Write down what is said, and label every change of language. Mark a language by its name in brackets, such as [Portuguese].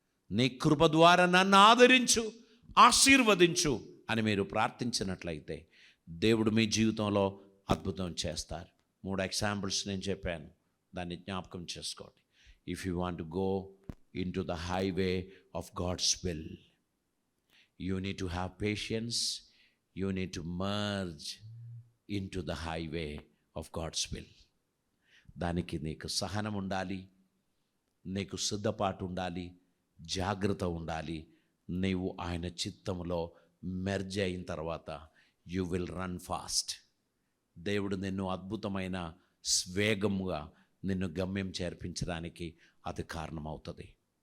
[Telugu] నీ కృప ద్వారా నన్ను ఆదరించు, ఆశీర్వదించు అని మీరు ప్రార్థించినట్లయితే దేవుడు మీ జీవితంలో అద్భుతం చేస్తారు. 3 ఎగ్జాంపుల్స్ నేను చెప్పాను, దాన్ని జ్ఞాపకం చేసుకోండి. [English] If you want to go into the highway of God's will, you need to have patience, you need to merge into the highway of God's will. [Telugu] దానికి నీకు సహనం ఉండాలి, నీకు సిద్ధపాటు ఉండాలి, జాగ్రత్త ఉండాలి. నీవు ఆయన చిత్తములో మెర్జ్ అయిన తర్వాత [English] You will run fast. [Telugu] దేవుడు నిన్ను అద్భుతమైన వేగముగా నిన్ను గమ్యం చేర్పించడానికి అది కారణమవుతుంది.